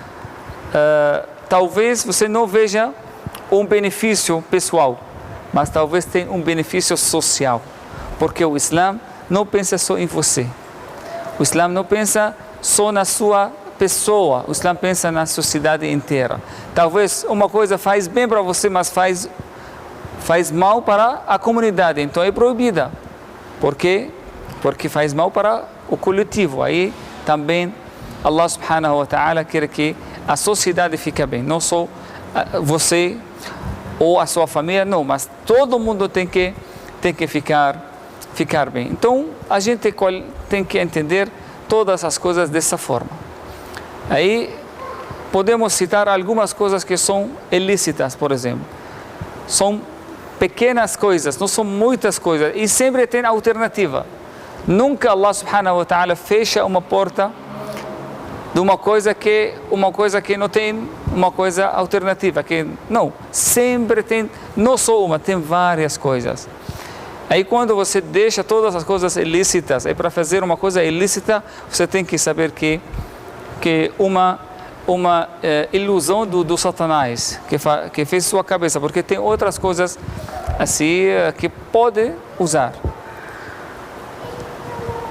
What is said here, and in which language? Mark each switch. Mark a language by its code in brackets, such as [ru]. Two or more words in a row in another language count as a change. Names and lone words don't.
[pt] talvez você não veja um benefício pessoal, mas talvez tenha um benefício social, porque o Islã não pensa só em você, o Islã não pensa só na sua pessoa, o Islã pensa na sociedade inteira. Talvez uma coisa faz bem para você, mas faz mal para a comunidade, então é proibida. Por quê? Porque faz mal para o coletivo. Aí também Allah [ar] سبحانه وتعالى [pt] quer que a sociedade fique bem, não só você ou a sua família, não, mas todo mundo tem que ficar bem. Então a gente tem que entender todas as coisas dessa forma. Aí podemos citar algumas coisas que são ilícitas, por exemplo. São pequenas coisas, não são muitas coisas, e sempre tem alternativa. Nunca Allah [ar] سبحانه وتعالى [pt] fecha uma porta de uma coisa que não tem uma coisa alternativa, não, sempre tem, não só uma, tem várias coisas. Aí quando você deixa todas as coisas ilícitas, para fazer uma coisa ilícita, você tem que saber que uma ilusão do Satanás que fez sua cabeça, porque tem outras coisas assim que pode usar.